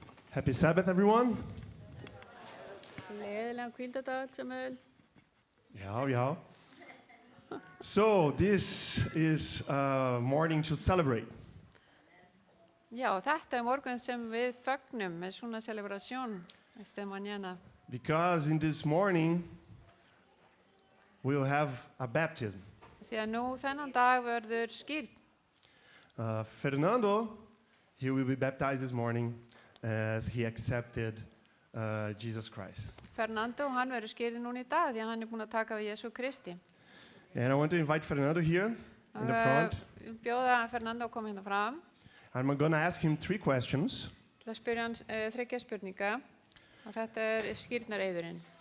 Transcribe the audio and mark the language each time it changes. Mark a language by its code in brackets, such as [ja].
[en] Happy Sabbath, everyone. [is] Gleðilegan hvíldardag, Samuel. [en] Yeah. So this is a morning to celebrate. [is] Já, þetta morgun sem við fögnum með svona [es] celebración esta mañana. [en] Because in this morning, we will have a baptism. [is] Því að nú þennan dag verður skírn. [en] Fernando, he will be baptized this morning as he accepted Jesus Christ. [is] Fernando, hann verður skírður núna í dag því að hann búinn að taka við Jesú Kristi. [en] And I want to invite Fernando here in the front. [is] Bjóða Fernando að koma hérna fram. [en] I'm going to ask him 3 questions. [is] Það spyrja hann 3 spurninga og þetta skírnareiðurinn.